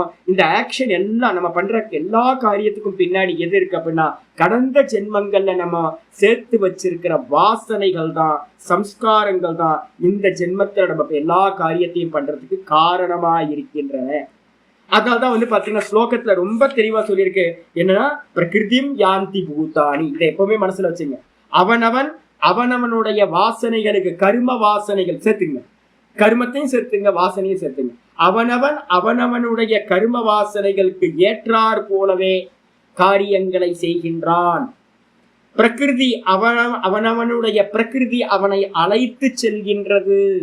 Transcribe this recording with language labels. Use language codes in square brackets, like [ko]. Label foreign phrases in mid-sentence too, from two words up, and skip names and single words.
[ta] இந்த ஆக்ஷன் எல்லாம் நம்ம பண்ற எல்லா காரியத்துக்கும் பின்னாடி எது இருக்கு அப்படின்னா கடந்த ஜென்மங்கள்ல நம்ம சேர்த்து வச்சிருக்கிற வாசனைகள் தான், சம்ஸ்காரங்கள் தான் இந்த ஜென்மத்துல நம்ம எல்லா காரியத்தையும் பண்றதுக்கு காரணமா இருக்கின்றன. அதனால்தான் வந்து பாத்தீங்கன்னா ஸ்லோகத்துல ரொம்ப தெளிவா சொல்லியிருக்கு, என்னன்னா [sa] प्रकृतिं यान्ति भूतानि. [ta] இதை எப்பவுமே மனசுல வச்சுங்க. அவனவனுடைய வாசனைகளுக்கு கர்ம வாசனைகள் சேர்த்துங்க, கர்மத்தையும் சேர்த்துங்க வாசனையும் சேர்த்துங்க. அவனவனுடைய கர்ம வாசனைகளுக்கு ஏற்றார் போலவே காரியங்களை செய்கின்றான். பிரகிருதி அவனவனுடைய பிரகிருதி அவனை அழைத்து செல்கின்றது.